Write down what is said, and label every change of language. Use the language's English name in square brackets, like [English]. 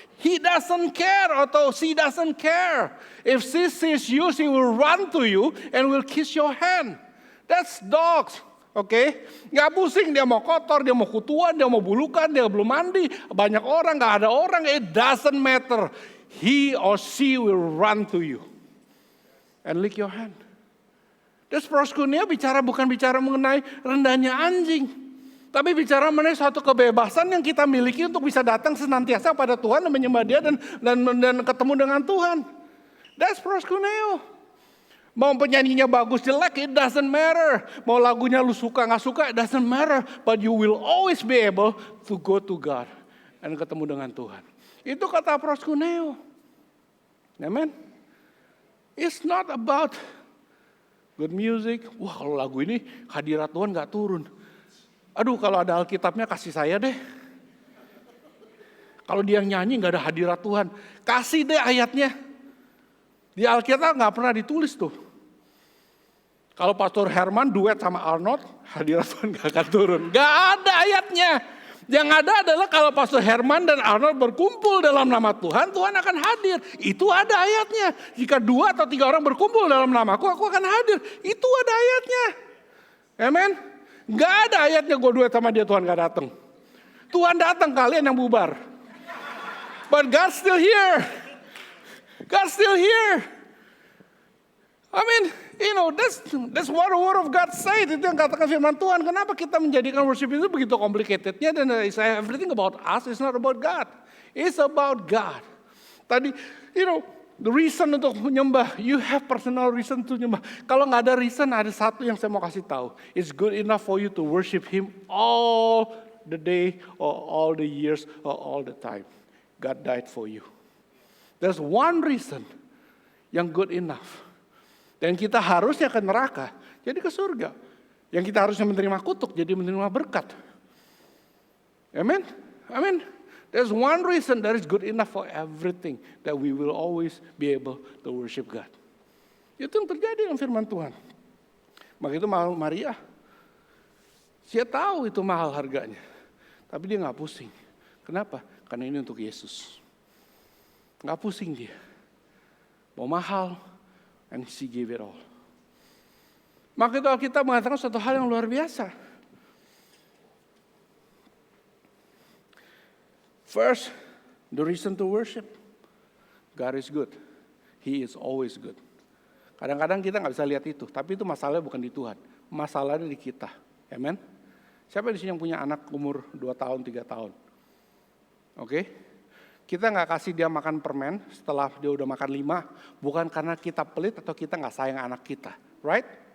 [English] He doesn't care [Indonesian] atau [English] she doesn't care. If she sees you, she will run to you and will kiss your hand. That's dogs. [Indonesian] Oke, nggak pusing dia mau kotor, dia mau kutuan, dia mau bulukan, dia belum mandi, banyak orang, nggak ada orang, [English] it doesn't matter. He or she will run to you and lick your hand. [Indonesian] Terus proskunia bukan bicara mengenai rendahnya anjing, tapi bicara mengenai suatu kebebasan yang kita miliki untuk bisa datang senantiasa pada Tuhan dan menyembah Dia dan ketemu dengan Tuhan. [English] That's proskuneo. [Indonesian] Mau penyanyinya bagus jelek, [English] it doesn't matter. [Indonesian] Mau lagunya lu suka gak suka, [English] it doesn't matter. But you will always be able to go to God [Indonesian] dan ketemu dengan Tuhan. Itu kata proskuneo. Amen. [English] It's not about good music. [Indonesian] Wah, kalau lagu ini hadirat Tuhan gak turun. Aduh, kalau ada Alkitabnya kasih saya deh. Kalau dia nyanyi gak ada hadirat Tuhan, kasih deh ayatnya. Di Alkitab gak pernah ditulis tuh. Kalau Pastor Herman duet sama Arnold, hadirat Tuhan gak akan turun. Gak ada ayatnya. Yang ada adalah kalau Pastor Herman dan Arnold berkumpul dalam nama Tuhan, Tuhan akan hadir. Itu ada ayatnya. Jika 2 atau 3 orang berkumpul dalam namaku, aku akan hadir. Itu ada ayatnya. Amen. Gak ada ayatnya gue duet sama dia, Tuhan gak datang. Tuhan datang, kalian yang bubar. [English] But God's still here. God's still here. I mean, you know, that's what the word of God said. [Indonesian] Itu yang katakan firman Tuhan. Kenapa kita menjadikan worship itu begitu complicatednya dan [English] everything about us is not about God. It's about God. Tadi, you know, the reason [Indonesian] untuk menyembah, [English] you have personal reason to menyembah. [Indonesian] Kalau nggak ada reason, ada satu yang saya mau kasih tahu. [English] It's good enough for you to worship Him all the day, or all the years, or all the time. God died for you. There's one reason yang good enough. [Indonesian] Dan kita harusnya ke neraka, jadi ke surga. Yang kita harusnya menerima kutuk, jadi menerima berkat. Amen? Amen. [English] There's one reason that is good enough for everything. That we will always be able to worship God. [Indonesian] Itu yang terjadi dengan firman Tuhan. Maka itu Maria. Dia tahu itu mahal harganya. Tapi dia gak pusing. Kenapa? Karena ini untuk Yesus. Gak pusing dia. Mau mahal, [English] and she gave it all. [Indonesian] Maka itu Alkitab mengatakan suatu hal yang luar biasa. [English] First, the reason to worship. God is good. He is always good. [Indonesian] Kadang-kadang kita nggak bisa lihat itu, tapi itu masalahnya bukan di Tuhan. Masalahnya di kita. Amen. Siapa di sini yang punya anak umur 2 tahun, 3 tahun? Oke. Kita nggak kasih dia makan permen setelah dia udah makan 5, bukan karena kita pelit atau kita nggak sayang anak kita. [English] Right?